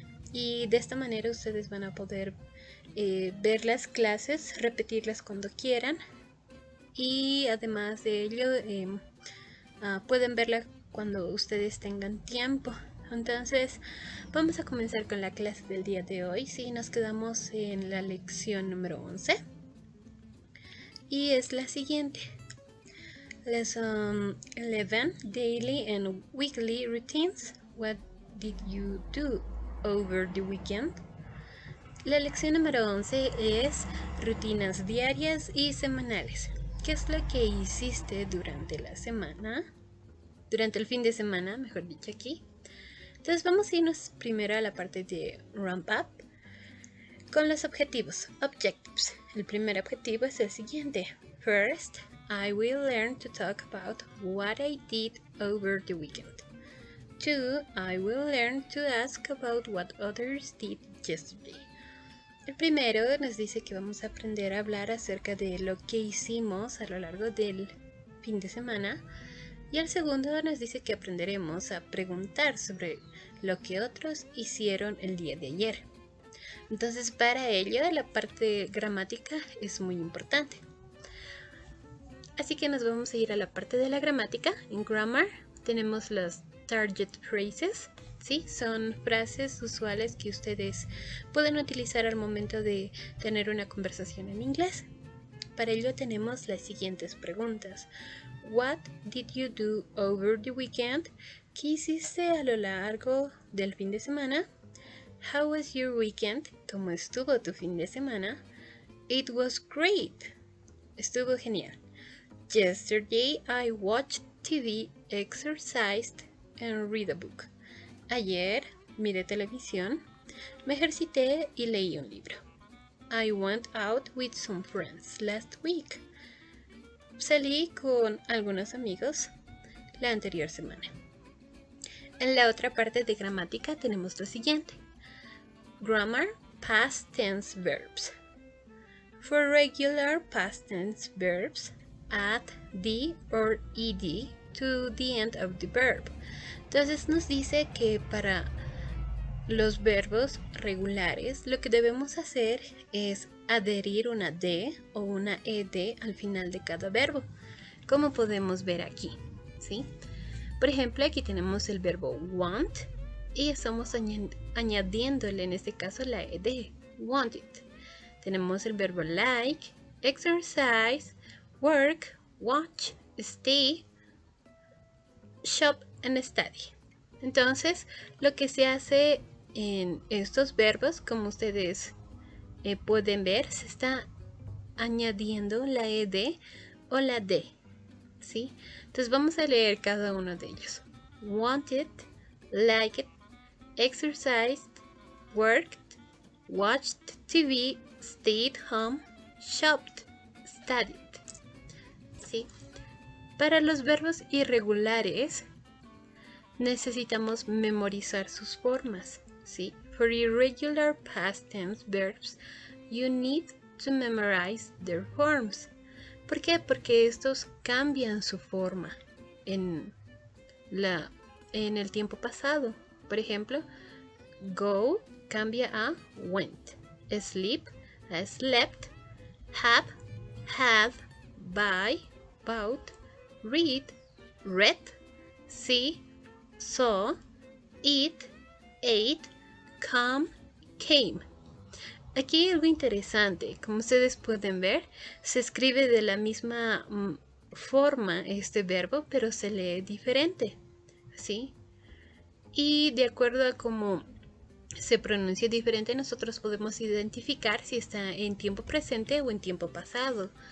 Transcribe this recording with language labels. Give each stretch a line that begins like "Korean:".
Spanish: Y de esta manera ustedes van a poder ver las clases, repetirlas cuando quieran y además de ello pueden verla cuando ustedes tengan tiempo. Entonces vamos a comenzar con la clase del día de hoy. Sí, nos quedamos en la lección número 11 y es la siguiente.
English: Lesson 11, Daily and Weekly Routines. What did you do over the weekend?
Spanish: La lección número 11 es rutinas diarias y semanales. ¿Qué es lo que hiciste durante la semana? Durante el fin de semana, mejor dicho aquí. Entonces vamos a irnos primero a la parte de Ramp Up con los objetivos. Objectives. El primer objetivo es el siguiente.
English: First, I will learn to talk about what I did over the weekend. 2. I will learn to ask about what others did yesterday.
Spanish: El primero nos dice que vamos a aprender a hablar acerca de lo que hicimos a lo largo del fin de semana. Y el segundo nos dice que aprenderemos a preguntar sobre lo que otros hicieron el día de ayer. Entonces, para ello, la parte gramática es muy importante. Así que nos vamos a ir a la parte de la gramática. En Grammar tenemos las target phrases. ¿Sí? Son frases usuales que ustedes pueden utilizar al momento de tener una conversación en inglés. Para ello tenemos las siguientes preguntas.
English: What did you do over the weekend?
Spanish: ¿Qué hiciste a lo largo del fin de semana?
English: How was your weekend?
Spanish: ¿Cómo estuvo tu fin de semana?
English: It was great.
Spanish: Estuvo genial.
English: Yesterday I watched TV, exercised and read a book.
Spanish: Ayer miré televisión, me ejercité y leí un libro.
English: I went out with some friends last week.
Spanish: Salí con algunos amigos la anterior semana. En la otra parte de gramática tenemos lo siguiente.
English: Grammar, past tense verbs. For regular past tense verbs, add the or ed to the end of the verb.
Spanish: Entonces nos dice que para los verbos regulares lo que debemos hacer es adherir una D o una ED al final de cada verbo, como podemos ver aquí, ¿sí? Por ejemplo, aquí tenemos el verbo want y estamos añadiéndole en este caso la ED, wanted. Tenemos el verbo like, exercise, work, watch, stay, shop and study. Entonces, lo que se hace en estos verbos, como ustedes pueden ver, se está añadiendo la ED o la D, ¿sí? Entonces vamos a leer cada uno de ellos.
English: Wanted, liked, exercised, worked, watched TV, stayed home, shopped, studied, ¿sí?
Spanish: Para los verbos irregulares necesitamos memorizar sus formas, ¿sí?
English: For irregular past tense verbs, you need to memorize their forms.
Spanish: ¿Por qué? Porque estos cambian su forma en el tiempo pasado. Por ejemplo, go cambia a went, sleep a slept, have, had, buy, bought, read, read, see, saw, eat, ate, come, came. Aquí algo interesante, como ustedes pueden ver, se escribe de la misma forma este verbo, pero se lee diferente, ¿sí? Y de acuerdo a cómo se pronuncia diferente, nosotros podemos identificar si está en tiempo presente o en tiempo pasado.